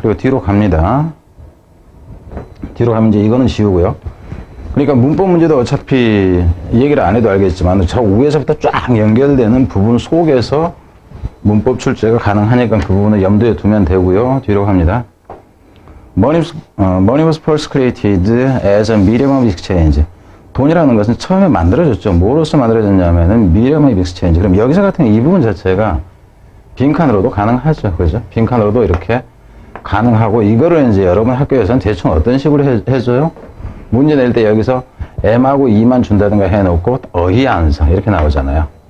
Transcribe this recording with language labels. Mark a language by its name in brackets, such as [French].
[Korean] 그리고 뒤로 갑니다. 뒤로 가면 이제 이거는 지우고요. 그러니까 문법 문제도 어차피 얘기를 안 해도 알겠지만 저 위에서부터 쫙 연결되는 부분 속에서 문법 출제가 가능하니까 그 부분을 염두에 두면 되고요. 뒤로 갑니다. [English] Money was first created as a medium of exchange. [Korean] 돈이라는 것은 처음에 만들어졌죠. 뭐로서 만들어졌냐면은 [English] medium of exchange. [Korean] 그럼 여기서 같은 이 부분 자체가 빈칸으로도 가능하죠. 그죠? 빈칸으로도 이렇게 가능하고 이거를 이제 여러분 학교에서는 대충 어떤 식으로 해줘요? 문제 낼 때 여기서 M하고 E만 준다든가 해놓고 어휘 완성 이렇게 나오잖아요.